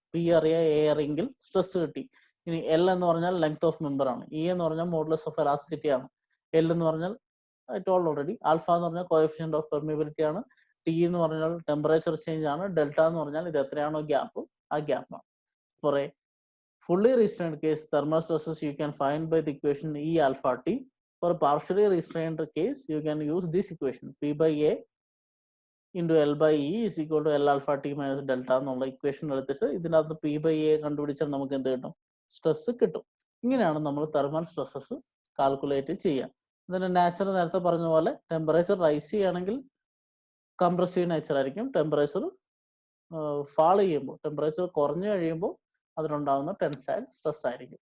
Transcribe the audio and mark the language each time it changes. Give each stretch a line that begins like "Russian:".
Malayalam: P അറിയാ, A അറിയെങ്കിൽ stress കിട്ടി. ഇനി എൽ എന്ന് പറഞ്ഞാൽ ലെങ്ത് ഓഫ് മെമ്പർ ആണ്. ഇ എന്ന് പറഞ്ഞാൽ മോഡുലസ് ഓഫ് എലാസ്റ്റിസിറ്റി ആണ്. എൽ എന്ന് പറഞ്ഞാൽ
English: I told already.
Malayalam: ആൽഫ എന്ന് പറഞ്ഞാൽ കോഎഫിഷ്യന്റ് ഓഫ് പെർമിയബിലിറ്റി ആണ്. ടി എന്ന് പറഞ്ഞാൽ ടെമ്പറേച്ചർ ചേഞ്ച് ആണ്. ഡെൽറ്റ എന്ന് പറഞ്ഞാൽ ഇത് എത്രയാണോ ഗ്യാപ്പ്, ആ ഗ്യാപ്പാണ്.
English: For a fully restrained case, thermal stresses you can find by the equation E alpha T. For a partially restrained case, you can use this equation P by A into L by E is equal to L alpha T minus delta
Malayalam: എന്നുള്ള equation എടുത്തിട്ട് ഇതിനകത്ത് P by A കണ്ടുപിടിച്ചാൽ നമുക്ക് എന്ത് കിട്ടും? Stress കിട്ടും. ഇങ്ങനെയാണ് നമ്മൾ തെർമൽ സ്ട്രെസ്സസ് കാൽക്കുലേറ്റ് ചെയ്യുക. ഇതിന്റെ നാച്ചർ നേരത്തെ പറഞ്ഞ പോലെ ടെമ്പറേച്ചർ റൈസ് ചെയ്യുകയാണെങ്കിൽ കംപ്രസീവ് നേച്ചർ ആയിരിക്കും. ടെമ്പറേച്ചർ ഫാൾ ചെയ്യുമ്പോൾ, ടെമ്പറേച്ചർ കുറഞ്ഞു കഴിയുമ്പോൾ അതിനുണ്ടാകുന്ന ടെൻസൈൽ സ്ട്രെസ് ആയിരിക്കും.